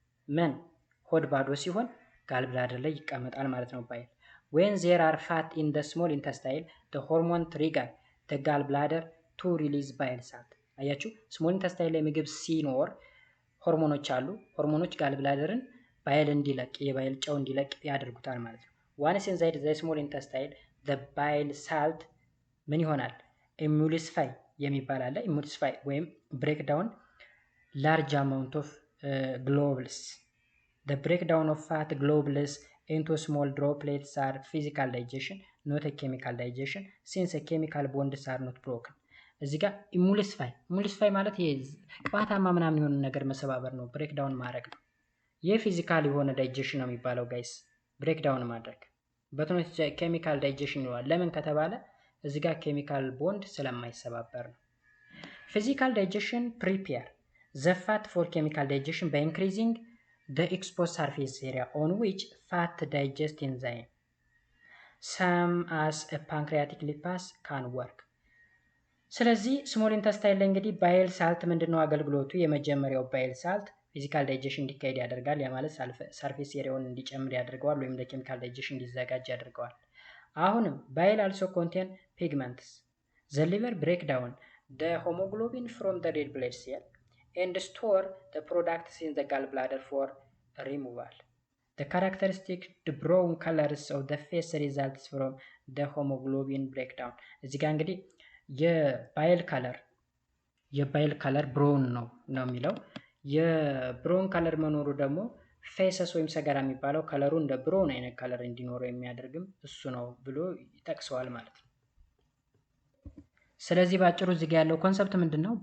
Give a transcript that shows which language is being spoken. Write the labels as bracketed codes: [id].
[am] ምን ሆድ ባዶ ሲሆን ጋልብላደር ላይ ይቀመጣል ማለት ነው ባይል። [en] when there are fat in the small intestine, the hormone trigger the gallbladder to release bile salt. [am] አያችሁ ስሞል ኢንተስታይን ላይ ምግብ ሲኖር ሆርሞኖች አሉ። ሆርሞኖች ጋልብላደርን ባይል እንዲለቅ የባይል ጨው እንዲለቅ ያደርጉታል ማለት ነው። [en] once inside the small intestine, the bile salt [am] ምን ይሆናል? [en] emulsify [am] የሚባል አለ። [en] emulsify ወይም break down large amount of globules. the breakdown of fat globules into small droplets are physical digestion, not a chemical digestion, since a chemical bonds are not broken. [am] እዚህ ጋር ኢሙሊስፋይ ማለት ይሄ ቅባታማ ምናምን የሆነ ነገር መሰባበር ነው፣ ብሬክዳውን ማድረግ ነው። ይህ ፊዚካል የሆነ ዳይጀሽን ነው የሚባለው ጋይስ፣ ብሬክዳውን ማድረግ። በትኖች ኬሚካል ዳይጀሽን ይለዋል። ለምን ከተባለ እዚህ ጋር ኬሚካል ቦንድ ስለማይሰባበር ነው። ፊዚካል ዳይጀሽን ፕሪፔር [en] the fat for chemical digestion by increasing the exposed surface area on which fat digest enzyme some as a pancreatic lipase can work. [am] ስለዚህ ስሞል ኢንተስታይን ላይ እንግዲህ ባይል ሳልት ምንድነው አገልግሎቱ? የመጀመሪያው ባይል ሳልት ፊዚካል ዳይጀሽን እንዲካሄድ ያደርጋል። ያ ማለት ሰርፌስ ኤሪያውን እንዲጨምር ያደርገዋል ወይም ለኬሚካል ዳይጀሽን እንዲዘጋጅ ያደርገዋል። አሁንም ባይል [en] also contain pigments. the liver break down the hemoglobin from the red blood cell and store the products in the gallbladder for removal. The characteristic brown colors of the face results from the hemoglobin breakdown. [am] እዚህ ጋር እንግዲህ የባይል ከለር ብሮውን ነው የሚለው። የብሮውን ከለር መኖሩ ደግሞ ፌሰስ ወይም ሰገራ የሚባለው ከለሩ እንደ ብሮውን አይነት ከለር እንዲኖረው የሚያደርግም እሱ ነው ብሎ ይጠቅሰዋል ማለት ነው። ስለዚህ ባጭሩ እዚህ ጋር ያለው ኮንሰፕት ምንድነው?